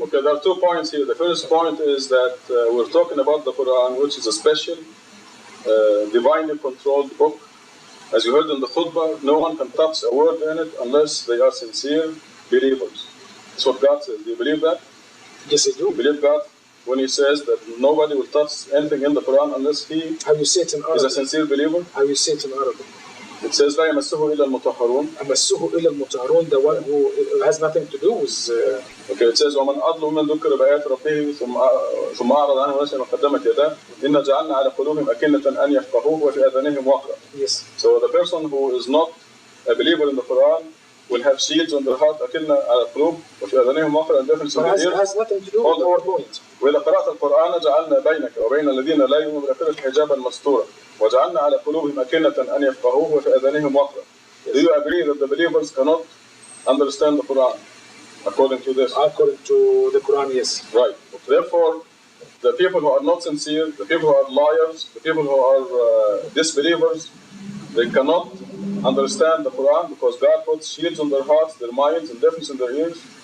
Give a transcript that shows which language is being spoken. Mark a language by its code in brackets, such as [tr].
[en] Okay, there are 2 points here. The first point is that we're talking about the Quran, which is a special, divinely controlled book. As you heard in the khutbah, no one can touch a word in it unless they are sincere believers. That's what God says. Do you believe that? Yes, I do. You believe God when He says that nobody will touch anything in the Quran unless he How you say it in Arabic? is a sincere believer? How you say it in Arabic? It says [ar] لا يمسه إلا المطهرون. أمسه إلا المطهرون, [en] the one who has nothing to do with... Okay, it says [ar] ومن أظلم من ذكر بآيات ربه ثم أعرض عنه ونسي ما قدمت يداه إنا جعلنا على قلوبهم أكنة أن يفقهوه وفي آذانهم وقرا. [en] Yes. So the person who is not a believer in the Quran will have shields on their heart [ar] أكنة على القلوب وفي آذانهم وقرا, [en] and deafness in their ears. It has nothing to do with our point. [ar] وإذا قرأت القرآن جعلنا بينك وبين الذين لا يؤمنون بالآخرة حجابا مستورا وجعلنا على قلوبهم أكنة أن يفقهوه وفي آذانهم وقرا. [en] Do you agree that the believers cannot understand the Quran according to this? According to the Quran, yes. Right. Therefore, the people who are not sincere, the people who are liars, the people who are disbelievers, they cannot understand the Quran because God puts shields on their hearts, their minds, and deafness in their ears.